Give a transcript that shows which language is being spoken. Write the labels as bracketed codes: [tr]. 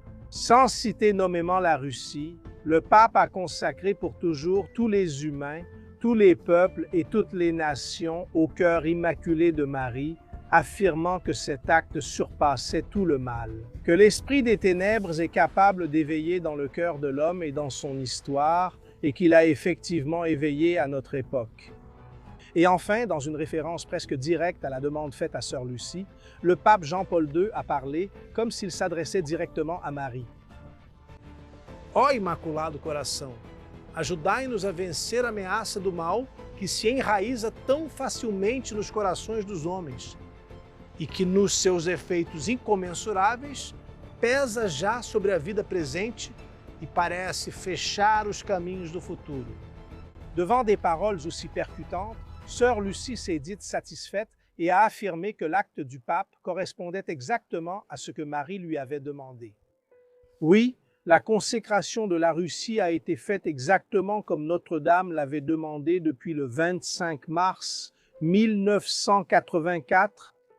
[fr] Sans citer nommément la Russie, le pape a consacré pour toujours tous les humains, tous les peuples et toutes les nations au cœur immaculé de Marie, affirmant que cet acte surpassait tout le mal, que l'esprit des ténèbres est capable d'éveiller dans le cœur de l'homme et dans son histoire, et qu'il a effectivement éveillé à notre époque. Et enfin, dans une référence presque directe à la demande faite à Sœur Lucie, le pape Jean-Paul II a parlé comme s'il s'adressait directement à Marie. [pt] Ó Imaculado Coração, ajudai-nos a vencer a ameaça do mal que se enraiza tão facilmente nos corações dos homens e que, nos seus efeitos incomensuráveis, pesa já sobre a vida presente e parece fechar os caminhos do futuro. [fr] Devant des paroles aussi percutantes, Sœur Lucie s'est dite satisfaite et a affirmé que l'acte du pape correspondait exactement à ce que Marie lui avait demandé. Oui, la consécration de la Russie a été faite exactement comme Notre-Dame l'avait demandé depuis le 25 mars 1984.